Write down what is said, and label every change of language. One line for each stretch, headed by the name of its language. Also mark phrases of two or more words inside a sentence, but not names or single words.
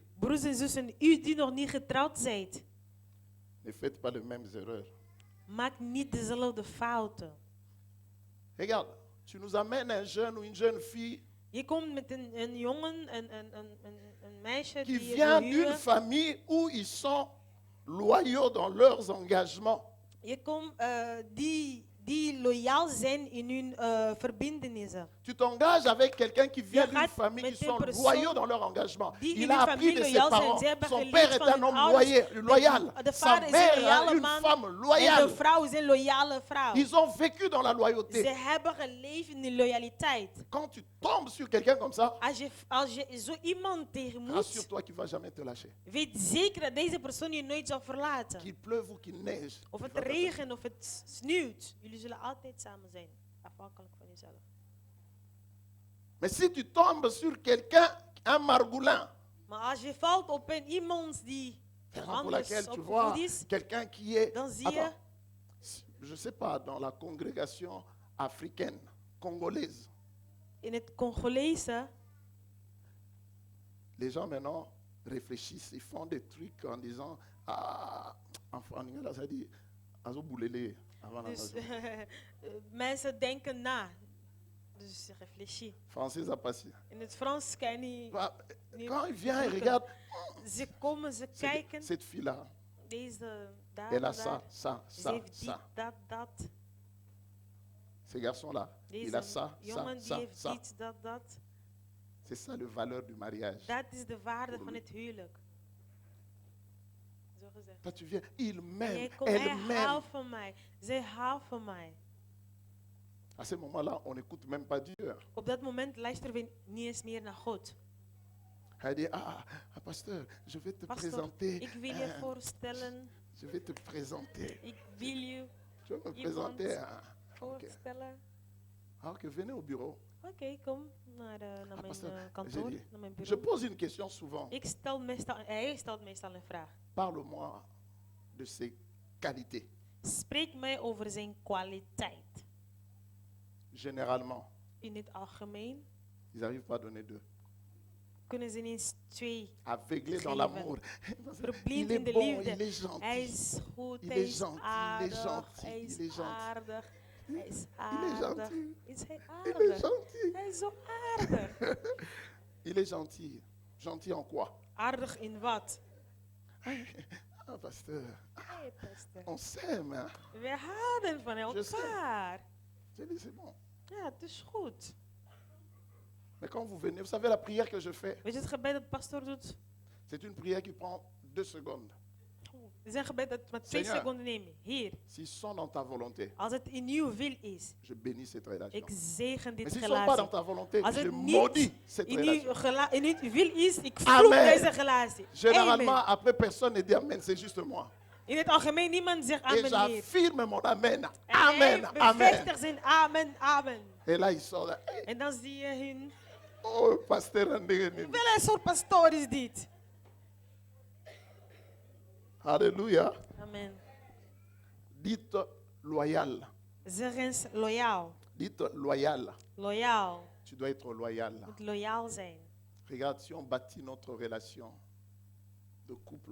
Dutch: Broers en zussen, u die nog niet getrouwd zijt,
French: ne faites pas les mêmes erreurs.
Dutch: maak niet dezelfde fouten.
French: Regarde, tu nous amènes un jeune ou une jeune fille
Dutch: Je komt met een jongen, een meisje
French: qui
Dutch: die je
French: vient
Dutch: wil
French: d'une
Dutch: huwen.
French: famille où ils sont loyaux dans leurs engagements.
Dutch: Je komt die loyaal zijn in hun verbindenissen.
French: Tu t'engages avec quelqu'un qui vient
Dutch: Je
French: d'une
Dutch: gaat
French: famille qui
Dutch: met een
French: sont
Dutch: persoon
French: loyaux dans leur engagement.
Dutch: die in
French: Il
Dutch: hun
French: a appris
Dutch: familie
French: de ses
Dutch: loyaal zijn.
French: parents.
Dutch: Ze hebben
French: Son
Dutch: geleerd
French: père est
Dutch: van
French: un
Dutch: hun
French: homme
Dutch: ouders.
French: loyal.
Dutch: De
French: Sa
Dutch: vader is een
French: mère est loyale une
Dutch: man.
French: femme
Dutch: En de
French: loyale.
Dutch: vrouw is een loyale vrouw.
French: Ils ont vécu dans la loyauté.
Dutch: Ze hebben geleefd in de loyaliteit.
French: Quand tu tombes sur quelqu'un comme ça,
Dutch: Als je zo iemand tegenmoet,
French: rassure-toi qu'il ne va jamais te lâcher.
Dutch: weet zeker dat deze persoon je nooit zal verlaten.
French: Qu'il pleuve ou qu'il neige.
Dutch: Of
French: il
Dutch: het
French: va pas te-
Dutch: regent of het sneeuwt. Jullie Jullie zullen altijd samen zijn, afhankelijk van jezelf.
French: Mais si tu tombes sur quelqu'un, un margoulin,
Dutch: Maar als je valt op iemand die
French: raison pour
Dutch: anders
French: laquelle tu
Dutch: opgevoed
French: vois
Dutch: is,
French: quelqu'un qui est,
Dutch: dan zie je,
French: attends, je ne sais pas, dans la congrégation africaine, congolaise,
Dutch: in het Congolese,
French: les gens maintenant réfléchissent, ils font des trucs en disant, ah, en Anglais, ça dit,
Lingala: azo boulele,
French: avant la
Dutch: dus
French: maison.
Dutch: mensen denken na. Dus je réfléchit.
French: Français, ça passe.
Dutch: In het Frans kan je niet.
French: Quand il vient et regarde,
Dutch: Ze komen, ze kijken.
French: cette fille-là,
Dutch: Deze, daar,
French: elle a
Dutch: daar.
French: ça,
Dutch: Ze
French: ça,
Dutch: heeft dit,
French: ça.
Dutch: dat.
French: Ce garçon-là, il a
Dutch: Deze
French: ça,
Dutch: jongen die
French: ça,
Dutch: heeft
French: ça.
Dutch: dit, dat.
French: C'est ça la valeur du mariage.
Dutch: Dat is de waarde Voor van
French: lui.
Dutch: het huwelijk. Zo gezegd.
French: Toi, tu viens, il
Dutch: Jij
French: m'aime,
Dutch: komt,
French: elle
Dutch: hij
French: m'aime.
Dutch: houdt van mij. Zij houdt van mij.
French: À ce moment-là, on n'écoute même pas Dieu.
Dutch: Op dat moment luisteren we niet eens meer naar God.
French: Elle dit, pasteur, je vais te
Dutch: Pastor,
French: présenter.
Dutch: ik wil je voorstellen.
French: Je vais te présenter.
Dutch: Ik wil je
French: Tu vas me
Dutch: Iemand
French: présenter.
Dutch: voorstellen.
French: Ok, venez au bureau.
Dutch: Oké, kom naar mijn
French: pastor,
Dutch: kantoor,
French: j'ai dit,
Dutch: naar mijn
French: Je
Dutch: bureau.
French: pose une question souvent.
Dutch: Hij stelt meestal een vraag.
French: Parle-moi de ses qualités.
Dutch: Spreek mij over zijn kwaliteit.
French: Généralement,
Dutch: In het algemeen
French: ils n'arrivent pas à donner deux.
Dutch: kunnen ze niet eens twee.
French: Aveuglé dans
Dutch: Geven.
French: l'amour.
Dutch: Verblind
French: Il
Dutch: in
French: est
Dutch: de
French: bon,
Dutch: liefde.
French: il est gentil.
Dutch: Hij is goed,
French: Il
Dutch: hij
French: est
Dutch: is
French: gentil, il est
Dutch: aardig,
French: gentil,
Dutch: hij is
French: il est gentil.
Dutch: aardig, hij is
French: Il est
Dutch: aardig.
French: gentil.
Dutch: Is hij
French: Il est
Dutch: aardig?
French: gentil.
Dutch: Hij is zo aardig.
French: Il est gentil. Gentil en quoi?
Dutch: Aardig in wat?
French: Ah, pasteur,
Dutch: Hey, pastor.
French: on s'aime. Hein?
Dutch: We houden van
French: Je sais.
Dutch: elkaar.
French: J'ai dit, c'est bon.
Dutch: Ja, het is goed.
French: Mais quand vous venez, vous savez la prière que je fais,
Dutch: Weet je het gebed dat de pastor doet?
French: c'est une prière qui prend 2 secondes.
Dutch: Het is een gebed dat maar 2
French: Seigneur.
Dutch: seconden neemt. Hier,
French: S'ils sont dans ta volonté,
Dutch: als het in uw wil is,
French: je bénis cette relation.
Dutch: ik zegen
French: Mais
Dutch: dit
French: s'ils ne sont pas dans
Dutch: relatie.
French: ta volonté,
Dutch: Als
French: je
Dutch: het
French: maudis
Dutch: niet
French: cette
Dutch: in
French: relation.
Dutch: uw wil is, ik
French: Amen.
Dutch: vloek deze relatie.
French: Généralement,
Dutch: Amen.
French: après, personne ne dit Amen, c'est juste moi.
Dutch: In het algemeen, niemand zegt
French: Et
Dutch: amen hier.
French: j'affirme mon Amen.
Dutch: En
French: Amen,
Dutch: hij
French: Amen.
Dutch: bevestigt zijn amen, amen.
French: Et là, il sort là.
Dutch: Hey, En dan zie je hun.
French: oh, pasteur André.
Dutch: Welke soort pastoor is dit?
French: Alléluia.
Dutch: Amen.
French: Dites loyal.
Dutch: Zeg eens loyaal.
French: Dites loyal.
Dutch: Loyaal.
French: Tu dois être loyal.
Dutch: Moet loyaal zijn.
French: Regarde, si on bâtit notre relation de couple